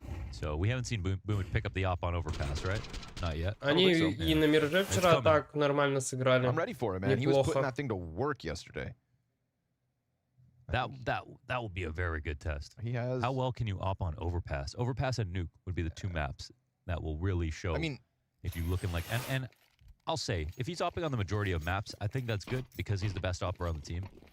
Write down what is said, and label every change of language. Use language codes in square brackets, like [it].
[en] So we haven't seen Boomich pick up the op on overpass, right? Not yet. [ru] Они и на Мираже вчера так нормально сыграли. [en] I'm ready for it, man. He was putting that thing to work yesterday. That will be a very good test. He has. How well can you op on overpass? Overpass and Nuke would be the two maps. that will really show. I mean, if you look in like, and I'll say, if he's opping on the majority of maps, I think that's good because he's the best opper on the team.